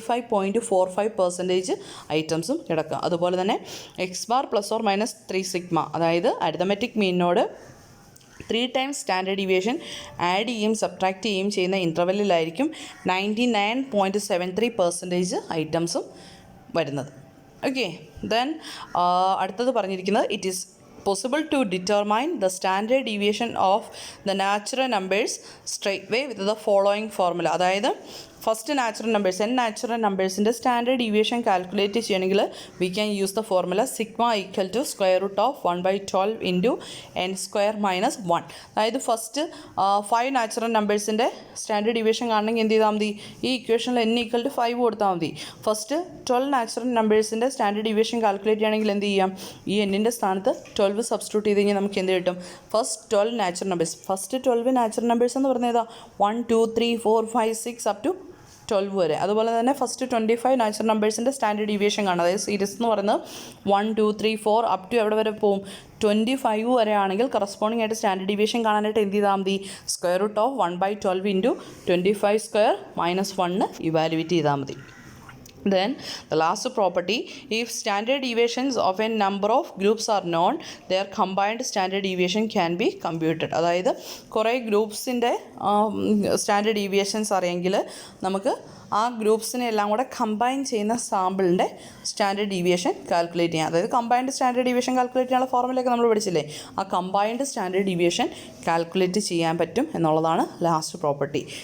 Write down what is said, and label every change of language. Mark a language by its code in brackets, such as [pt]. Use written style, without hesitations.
[ml] 95.45% ഐറ്റംസും കിടക്കുക. അതുപോലെ തന്നെ X bar plus or minus 3 sigma, അതായത് arithmetic മീനിനോട് 3 times standard deviation add ചെയ്യുകയും സബ്ട്രാക്ട് ചെയ്യുകയും ചെയ്യുന്ന ഇൻ്റർവെല്ലിലായിരിക്കും 99.73% ഐറ്റംസും വരുന്നത്. [en] okay, then [ml] അടുത്തത് പറഞ്ഞിരിക്കുന്നത് [en] It is possible to determine the standard deviation of the natural numbers straightway with the following formula. [ml] അതായത് first natural numbers natural നമ്പേഴ്സിൻ്റെ standard deviation calculate ചെയ്യണമെങ്കിൽ [en] We can use the formula sigma equal to square root of 1/12 into n square minus 1. [ml] അതായത് first 5 natural നമ്പേഴ്സിൻ്റെ standard deviation കാണണമെങ്കിൽ എന്ത് ചെയ്താൽ മതി? ഈ ഇക്വേഷനിൽ n equal to 5 കൊടുത്താൽ മതി. First 12 natural നമ്പേഴ്സിൻ്റെ standard deviation calculate ചെയ്യണമെങ്കിൽ എന്ത് ചെയ്യാം? ഈ എന്നിൻ്റെ സ്ഥാനത്ത് 12 സബ്സ്റ്റിറ്റ്യൂട്ട് ചെയ്ത് കഴിഞ്ഞാൽ നമുക്ക് എന്ത് കിട്ടും? First 12 natural numbers, first 12 natural numbers എന്ന് പറഞ്ഞാൽ ഏതാ? 1 2 3 4 5 6 അപ് ടു 12 വരെ. അതുപോലെ തന്നെ ഫസ്റ്റ് 25 നാച്ചുറൽ നമ്പേഴ്സിൻ്റെ സ്റ്റാൻഡേർഡ് ഡീവിയേഷൻ കാണാം. അതായത് സീരീസ് എന്ന് പറയുന്നത് 1 2 3 4 അപ് ടു എവിടെ വരെ പോകും? 25 വരെ ആണെങ്കിൽ കറസ്പോണ്ടിങ് ആയിട്ട് സ്റ്റാൻഡേർഡ് ഡീവിയേഷൻ കാണാനായിട്ട് എന്ത് ചെയ്താൽ മതി? Square root of 1/12 into 25 square minus 1 evaluate ചെയ്താൽ മതി. [en] Then the last property, if standard deviations of a number of groups are known, their combined standard deviation can be computed. [ml] അതായത് കുറേ ഗ്രൂപ്പ്സിൻ്റെ standard deviations അറിയെങ്കിൽ നമുക്ക് ആ ഗ്രൂപ്പ്സിനെ എല്ലാം കൂടെ കമ്പൈൻ ചെയ്യുന്ന സാമ്പിളിൻ്റെ standard deviation calculate ചെയ്യാം. അതായത് കമ്പൈൻഡ് സ്റ്റാൻഡേർഡ് ഡീവിയേഷൻ കാൽക്കുലേറ്റ് ചെയ്യാനുള്ള ഫോർമുലയൊക്കെ നമ്മൾ പഠിച്ചില്ലേ? ആ കമ്പൈൻഡ് സ്റ്റാൻഡേർഡ് ഡീവിയേഷൻ കാൽക്കുലേറ്റ് ചെയ്യാൻ പറ്റും എന്നുള്ളതാണ് ലാസ്റ്റ് പ്രോപ്പർട്ടി.